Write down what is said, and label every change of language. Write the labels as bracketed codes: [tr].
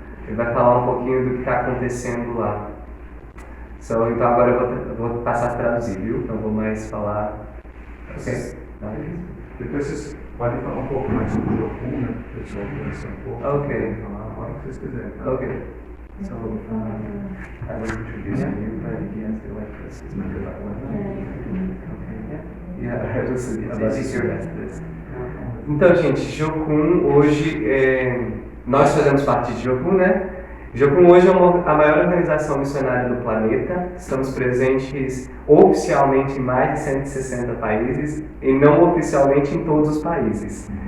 [pt] Ele vai falar um pouquinho do que está acontecendo lá. Então agora eu vou passar a traduzir, viu? Não vou mais falar. Ok? Depois vocês podem falar um pouco mais sobre o Jocum, né? O pessoal conhecer um pouco. Ok. Falar a hora que vocês quiserem. Tá? Ok. [en] So, I will introduce you, but yes, they like this. It's not about one. Okay. Yeah, I will see about this. [pt] Então, gente, Jocum hoje, nós fazemos parte de Jocum, né? Jocum hoje é a maior organização missionária do planeta. Estamos presentes oficialmente em mais de 160 países e não oficialmente em todos os países.